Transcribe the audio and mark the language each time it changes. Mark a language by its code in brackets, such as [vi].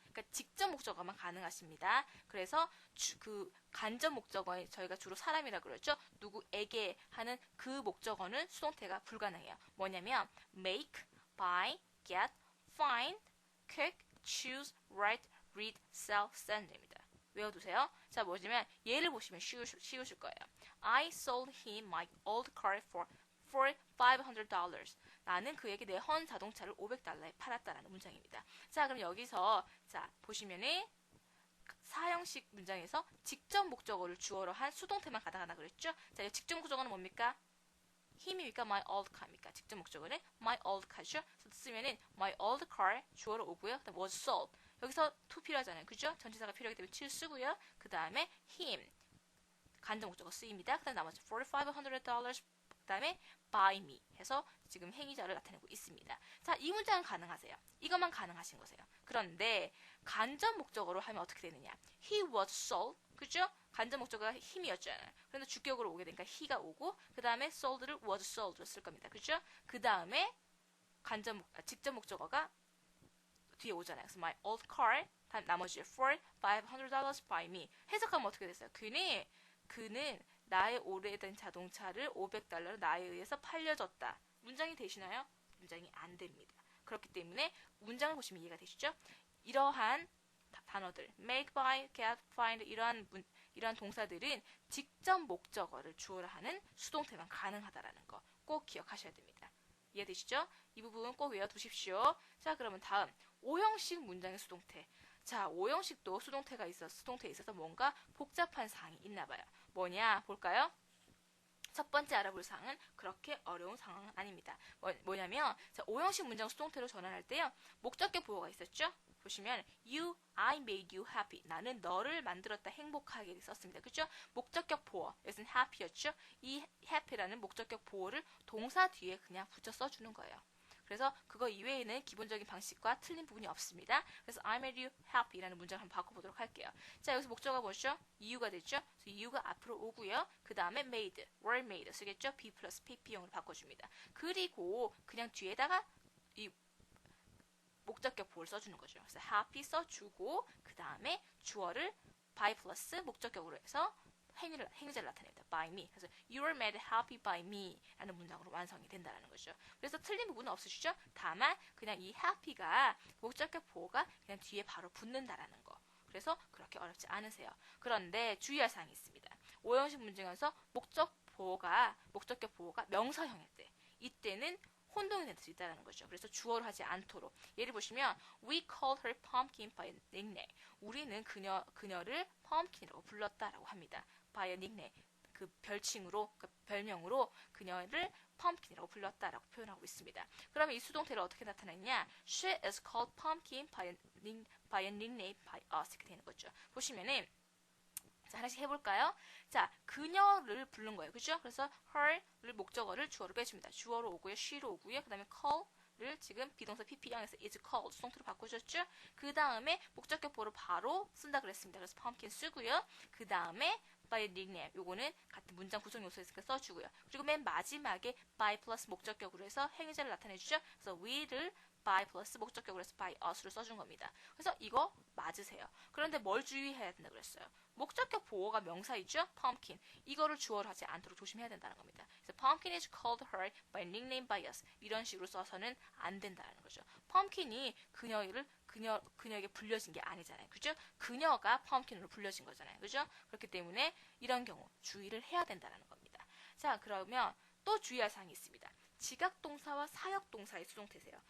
[ko] 그러니까 직접 목적어만 가능하십니다. 그래서 그 간접 목적어에 저희가 주로 사람이라고 그러죠. 누구에게 하는 그 목적어는 수동태가 불가능해요. 뭐냐면 [en] make, buy, get, find, cook, choose, write, read, sell, send [ko] 입니다. 외워두세요. 자, 뭐냐면 예를 보시면 쉬우실 거예요. [en] I sold him my old car for $500. [ko] 나는 그에게 내 헌 자동차를 $500에 팔았다라는 문장입니다. 자, 그럼 여기서 자 보시면은 사형식 문장에서 직접 목적어를 주어로 한 수동태만 가능하다 그랬죠? 자, 이 직접 목적어는 뭡니까? 힘입니까? [en] My old car [ko] 입니까? 직접 목적어는 [en] my old car [ko] 죠? 쓰면은 my old car 주어로 오고요. 그다음 [en] was sold. [ko] 여기서 to 필요하잖아요. 그죠? 전치사가 필요하기 때문에 to 쓰고요. 그 다음에 him 간접 목적어 쓰입니다. 그 다음 나머지 $4,500 그 다음에 by me 해서 지금 행위자를 나타내고 있습니다. 자, 이 문장은 가능하세요. 이것만 가능하신 거세요. 그런데 간접 목적어로 하면 어떻게 되느냐? [en] He was sold. [ko] 그죠? 간접 목적어가 힘이었잖아요. 그런데 주격으로 오게 되니까 he가 오고 그 다음에 sold를 was sold로 쓸 겁니다. 그죠? 그 다음에 직접 목적어가 뒤에 오잖아요. 그래서 [en] my old car, [ko] 다음 나머지 [en] for $500 by me. [ko] 해석하면 어떻게 됐어요? 그는 나의 오래된 자동차를 $500로 나에 의해서 팔려줬다. 문장이 되시나요? 문장이 안 됩니다. 그렇기 때문에 문장을 보시면 이해가 되시죠? 이러한 단어들, make, buy, get, find 이러한 동사들은 직접 목적어를 주어로 하는 수동태만 가능하다라는 거 꼭 기억하셔야 됩니다. 이해되시죠? 이 부분 꼭 외워두십시오. 자, 그러면 다음 5형식 문장의 수동태. 자, 5형식도 수동태에 있어서 뭔가 복잡한 사항이 있나 봐요. 뭐냐 볼까요? 첫 번째 알아볼 사항은 그렇게 어려운 상황은 아닙니다. 뭐냐면 자, 5형식 문장 수동태로 전환할 때요. 목적격 보호가 있었죠? 보시면 [en] I made you happy. [ko] 나는 너를 만들었다 행복하게 썼습니다. 그렇죠? 목적격 보호. 여기서는 happy였죠? 이 happy라는 목적격 보호를 동사 뒤에 그냥 붙여 써주는 거예요. 그래서 그거 이외에는 기본적인 방식과 틀린 부분이 없습니다. 그래서 I made you happy라는 문장을 한번 바꿔보도록 할게요. 자, 여기서 목적어가 뭐죠? you가 됐죠? 그래서 you가 앞으로 오고요. 그 다음에 made, were made 쓰겠죠? be 플러스 pp형으로 바꿔줍니다. 그리고 그냥 뒤에다가 이 목적격 보호를 써주는 거죠. 그래서 happy 써주고 그 다음에 주어를 by 플러스 목적격으로 해서 행위자를 나타냅니다. by me. 그래서 [en] you were made happy by me [ko] 라는 문장으로 완성이 된다는 거죠. 그래서 틀린 부분은 없으시죠? 다만 그냥 이 happy가 목적격 보호가 그냥 뒤에 바로 붙는다라는 거. 그래서 그렇게 어렵지 않으세요. 그런데 주의할 사항이 있습니다. 5형식 문장에서 목적격 보호가 명사형일 때 이때는 혼동이 될 수 있다는 거죠. 그래서 주어로 하지 않도록. [en] 예를 보시면 We called her pumpkin by a nickname. [ko] 우리는 그녀를 pumpkin이라고 불렀다라고 합니다. [en] by a nickname. [ko] 그 별명으로 그녀를 pumpkin이라고 불렀다라고 표현하고 있습니다. 그러면 이 수동태를 어떻게 나타내냐? [en] She is called pumpkin by a nickname by us. [ko] 이렇게 되는 거죠. 보시면은 자, 하나씩 해볼까요? 자, 그녀를 부른 거예요. 그죠? 그래서 her를 목적어를 주어로 빼줍니다. 주어로 오고요. she로 오고요. 그 다음에 call를 지금 비동사 pp형에서 is called 수동태로 바꿔줬죠? 그 다음에 목적격 보호를 바로 쓴다 그랬습니다. 그래서 pumpkin 쓰고요. 그 다음에 by nickname 요거는 같은 문장 구성 요소였으니까 써주고요. 그리고 맨 마지막에 by 플러스 목적격으로 해서 행위자를 나타내주죠? 그래서 we를 by 플러스 목적격으로 해서 by us를 써준 겁니다. 그래서 이거 맞으세요. 그런데 뭘 주의해야 된다 그랬어요? 목적격 보호가 명사이죠? [en] pumpkin. [ko] 이거를 주어로 하지 않도록 조심해야 된다는 겁니다. [en] 그래서 pumpkin is called her by nickname by us. [ko] 이런 식으로 써서는 안 된다는 거죠. pumpkin이 그녀에게 불려진 게 아니잖아요. 그죠? 그녀가 pumpkin으로 불려진 거잖아요. 그죠? 그렇기 때문에 이런 경우 주의를 해야 된다는 겁니다. 자, 그러면 또 주의할 사항이 있습니다. 지각동사와 사역동사의 수동태세요.